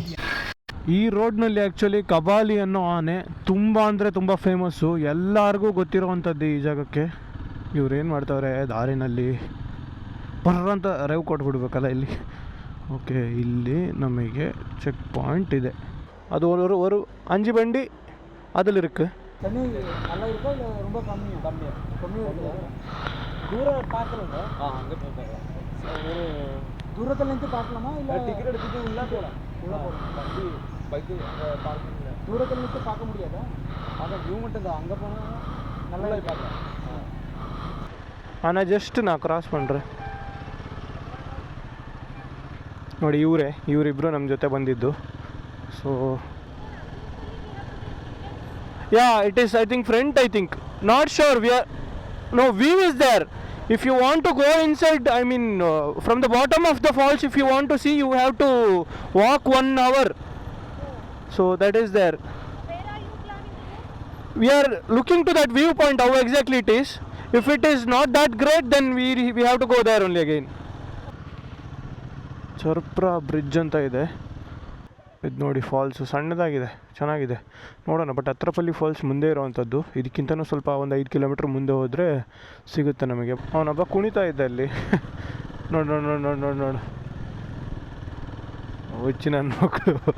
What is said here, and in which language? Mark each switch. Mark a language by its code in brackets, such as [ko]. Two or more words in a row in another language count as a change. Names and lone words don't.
[kn] ಈ ರೋಡ್ನಲ್ಲಿ ಆ್ಯಕ್ಚುಲಿ ಕಬಾಲಿ ಅನ್ನೋ ಆನೆ ತುಂಬ ಫೇಮಸ್ಸು, ಎಲ್ಲರಿಗೂ ಗೊತ್ತಿರೋವಂಥದ್ದು ಈ ಜಾಗಕ್ಕೆ. ಇವ್ರೇನು ಮಾಡ್ತಾವ್ರೆ ದಾರಿನಲ್ಲಿ ಬರ್ರಂತ ರೇವ್ ಕೊಟ್ಬಿಡ್ಬೇಕಲ್ಲ ಇಲ್ಲಿ. ಓಕೆ, ಇಲ್ಲಿ ನಮಗೆ [en] check point [kn] ಇದೆ. [ta] அது ஒரு 5 வண்டி அதில் இருக்குது. தண்ணி நல்லா இருக்கா இல்லை ரொம்ப கம்மியாக இருக்குது? தூரம் பார்க்கலங்க. அங்கே போய் பார்க்கலாம். ஒரு தூரத்துலேருந்து பார்க்கலாமா இல்லை டிக்கெட் எடுத்துட்டு உள்ளே போகலாம்? வண்டி பைக்கு பார்க்கிங் தூரத்துலேருந்து பார்க்க முடியாதா? அதான் வியூ மட்டும் தான், அங்கே போனால் நல்லா பார்க்கலாம். ஆனால் ஜஸ்ட்டு நான் ಕ್ರಾಸ್ பண்ணுறேன் ನೋಡಿ. [kn] ಇವರಿಬ್ಬರು ನಮ್ಮ ಜೊತೆ ಬಂದಿದ್ದು. [en] So yeah, it is I think front, not sure. View is there. If you want to go inside, I mean from the bottom of the falls, if you want to see, you have to walk 1 hour. So that is there. Where are you planning to go? We are looking to that viewpoint, how exactly it is. If it is not that great, then we have to go there only again. [kn] ಚರ್ಪ್ರಾ ಬ್ರಿಡ್ಜ್ ಅಂತ ಇದೆ ಇದು ನೋಡಿ. ಫಾಲ್ಸು ಸಣ್ಣದಾಗಿದೆ, ಚೆನ್ನಾಗಿದೆ, ನೋಡೋಣ. ಬಟ್ ಅತ್ರಪಲ್ಲಿ ಫಾಲ್ಸ್ ಮುಂದೆ ಇರೋವಂಥದ್ದು. ಇದಕ್ಕಿಂತನೂ ಸ್ವಲ್ಪ ಒಂದು 5 ಕಿಲೋಮೀಟ್ರ್ ಮುಂದೆ ಹೋದರೆ ಸಿಗುತ್ತೆ ನಮಗೆ. ಅವನೊಬ್ಬ ಕುಣಿತಾ ಇದ್ದ ಅಲ್ಲಿ. ನೋಡು ಹುಚ್ಚಿ ನನ್ನ ಮಕ್ಕಳು.